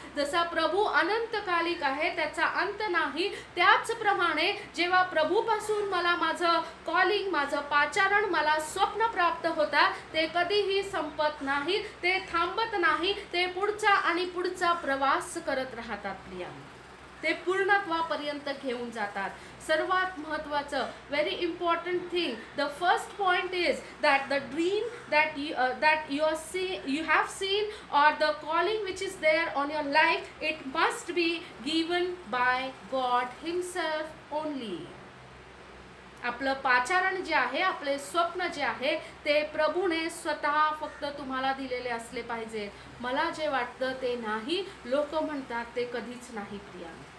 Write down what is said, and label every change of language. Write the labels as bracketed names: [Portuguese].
[Marathi] जसा प्रभू अनंतकालिक आहे, त्याचा अंत नाही, त्याचप्रमाणे जेव्हा प्रभूपासून मला माझं कॉलिंग, माझं पाचारण, मला स्वप्न प्राप्त होता ते कधीही संपत नाही, ते थांबत नाही, ते पुढचा आणि पुढचा प्रवास करत राहतात प्रियांनो. ते पूर्णत्वापर्यंत घेऊन जातात. सर्वात महत्त्वाचं, [English] Very important thing, the first point is that the dream that you have seen or the calling which is there on your life, it must be given by God himself only. [Marathi] आपलं पाचारण जे आहे, आपले स्वप्न जे आहे ते प्रभूने स्वतः फक्त तुम्हाला दिलेले असले पाहिजे. मला जे वाटतं ते नाही, लोक म्हणतात ते कधीच नाही प्रिया.